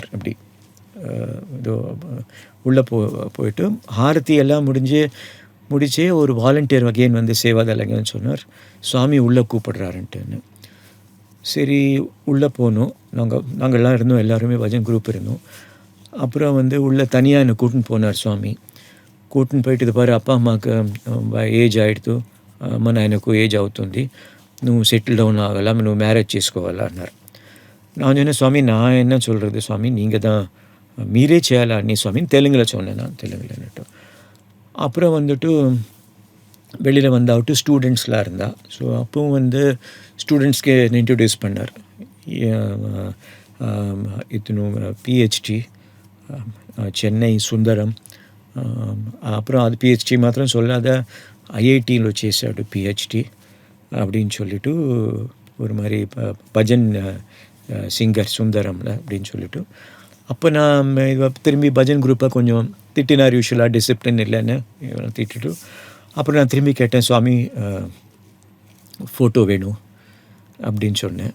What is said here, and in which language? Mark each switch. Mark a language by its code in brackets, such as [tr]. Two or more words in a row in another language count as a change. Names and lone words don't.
[ta] அப்படி இதோ உள்ளே போயிட்டு ஆரத்தி எல்லாம் முடிச்சே ஒரு வாலண்டியர் வகையன் வந்து சேவாதலங்கன்னு சொன்னார். சுவாமி உள்ளே கூப்பிடுறாருன்ட்டுன்னு. சரி உள்ளே போனோம். நாங்கள்லாம் இருந்தோம், எல்லாருமே பஜன் குரூப் இருந்தோம். அப்புறம் வந்து உள்ளே தனியாக என்னை கூட்டின்னு போனார் சுவாமி. [te] కూర్చుని పోయి ఇది పారు అప్ప మాకు ఏజ్ ఆయిడుతూ అమ్మ నాయనకు ఏజ్ అవుతుంది, నువ్వు [en] settle down [te] ఆగల, నువ్వు మ్యారేజ్ చేసుకోవాలా అన్నారు. [ta] நான் சொன்னேன், சுவாமி நான் என்ன சொல்கிறது சுவாமி, நீங்கள் தான் [te] మీరే చెయ్యాలా [ta] நீ சுவாமின்னு தெலுங்கில் சொன்னேன். நான் தெலுங்குலன்னுட்டு அப்புறம் வந்துட்டு வெளியில் வந்தாவிட்டு ஸ்டூடெண்ட்ஸ்லாம் இருந்தால். ஸோ அப்பவும் வந்து ஸ்டூடெண்ட்ஸ்க்கு இன்ட்ரடியூஸ் பண்ணார். [te] ఇతను పిహెచ్డి చెన్నై సుందరం. [ta] அப்புறம் அது பிஹெச்டி மாத்திரம் சொல்லாத ஐஐடியில் [te] చేశాడు పిహెచ్డి [ta] அப்படின்னு சொல்லிட்டு ஒரு மாதிரி பஜன் சிங்கர் சுந்தரம்ல அப்படின்னு சொல்லிட்டு. அப்போ நான் திரும்பி பஜன் குரூப்பை கொஞ்சம் திட்டினார். யூஸ்வலாக டிசிப்ளின் இல்லைன்னு திட்டிட்டு அப்புறம் நான் திரும்பி கேட்டேன், சுவாமி ஃபோட்டோ வேணும் அப்படின்னு சொன்னேன்.